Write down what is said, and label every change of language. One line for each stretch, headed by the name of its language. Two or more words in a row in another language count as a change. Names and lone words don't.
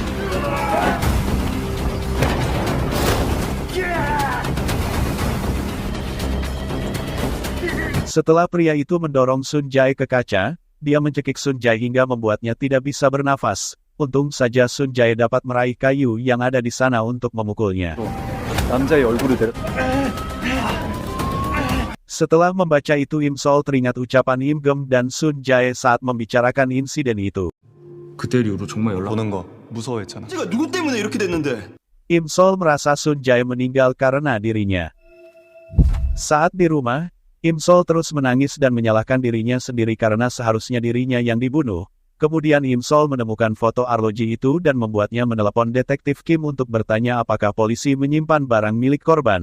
Indonesian: Setelah pria itu mendorong Sun Jae ke kaca, dia mencekik Sun Jae hingga membuatnya tidak bisa bernafas. Untung saja Sun Jae dapat meraih kayu yang ada di sana untuk memukulnya. Setelah membaca itu Im Sol teringat ucapan Im Gem dan Sun Jae saat membicarakan insiden itu.
Korean: 그때 이후로 정말 연락 보는 거 무서워했잖아. 제가 누구 때문에 이렇게 됐는데?
Indonesian: Im Sol merasa Sun Jae meninggal karena dirinya. Saat di rumah, Im Sol terus menangis dan menyalahkan dirinya sendiri karena seharusnya dirinya yang dibunuh. Kemudian Im Sol menemukan foto arloji itu dan membuatnya menelepon detektif Kim untuk bertanya apakah polisi menyimpan barang milik korban.